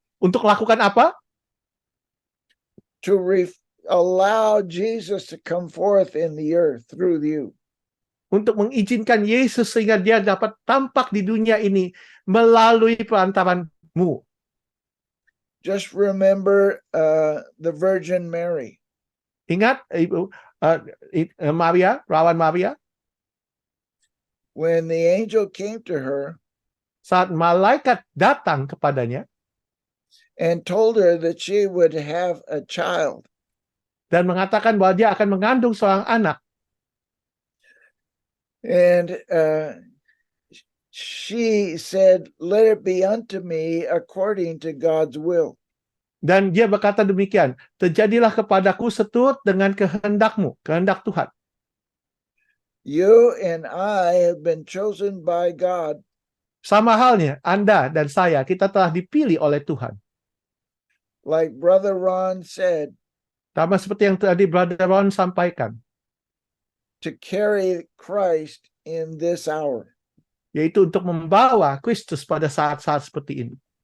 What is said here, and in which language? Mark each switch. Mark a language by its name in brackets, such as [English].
[Indonesian] Untuk melakukan apa? [English] To allow Jesus to come forth in the earth through you. [Indonesian] Untuk mengizinkan Yesus sehingga dia dapat tampak di dunia ini melalui perantaranmu. [English] Just remember the Virgin Mary. [Indonesian] Ingat Ibu Maria, Rawan Maria, [English] When the angel came to her [Indonesian] saat malaikat datang kepadanya [English] and told her that she would have a child, [Indonesian] dan mengatakan bahwa dia akan mengandung seorang anak. [English] and she said, "Let it be unto me according to God's will." [Indonesian] Dan dia berkata demikian, terjadilah kepadaku seturut dengan kehendakmu, kehendak Tuhan. [English] You and I have been chosen by God [Indonesian] Sama halnya, Anda dan saya, kita telah dipilih oleh Tuhan. [English] like Brother Ron said, [Indonesian] Sama seperti yang tadi Brother Ron sampaikan, [English] to carry Christ in this hour. [Indonesian] yaitu untuk membawa Kristus pada saat-saat seperti ini.